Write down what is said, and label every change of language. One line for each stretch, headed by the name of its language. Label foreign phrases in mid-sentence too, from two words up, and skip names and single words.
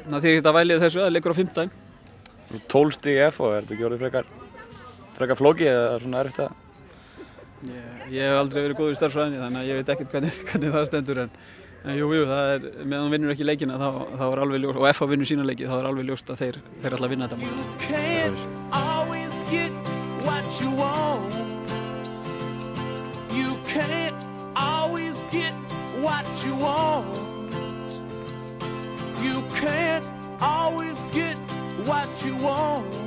Icelandic: Það þýðir ekki að vælið þessu, það leikur á 5. 12 stig F og er þetta ekki orðið frekar flókið eða svona erfitt að? Ég hef aldrei verið góður í starffræðinni, þannig að ég veit ekkert hvernig það stendur, en jú, það er, meðan hún vinnur ekki leikina þá er alveg ljóst, og FH vinnur sína leiki, þá er alveg ljóst að þeir ætla að vinna þetta.
English: You can't always get what you want. You can't always get what you want.